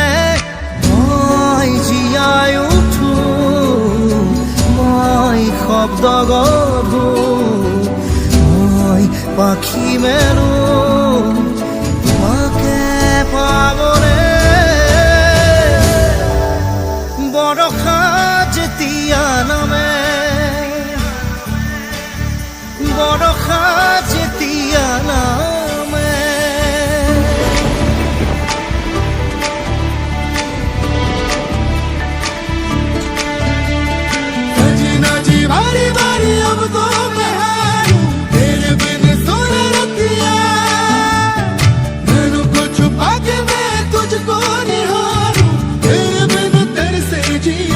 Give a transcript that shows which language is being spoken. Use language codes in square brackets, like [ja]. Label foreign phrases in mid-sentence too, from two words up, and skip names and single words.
[as] মই জীয়াই উঠো, মই শব্দ গঢ়ো, মই পাখি মেলো তোমাকে পাবলে। বৰষা যেতিয়া নামে, বৰষা যেতিয়া নামে, [hi] बारी बारी अब तो मैं हारूं, तेरे बिन सुन रतिया, नैनों को छुपा के मैं तुझको निहारूं, तेरे बिन तरसे जिया।